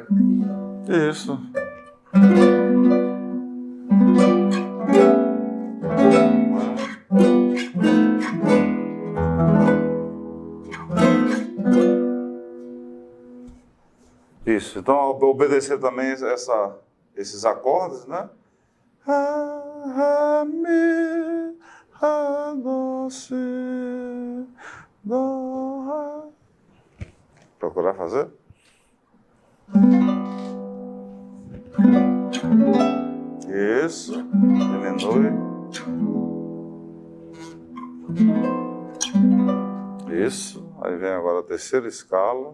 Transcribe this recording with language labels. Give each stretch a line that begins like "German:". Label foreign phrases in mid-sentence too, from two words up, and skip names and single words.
Portuguese: Isso. Isso. Então, obedecer também esses acordes, né? Ré, mi, ré, dó, si, dó, ré. Procurar fazer? Isso. Diminui. Isso. Aí vem agora a terceira escala.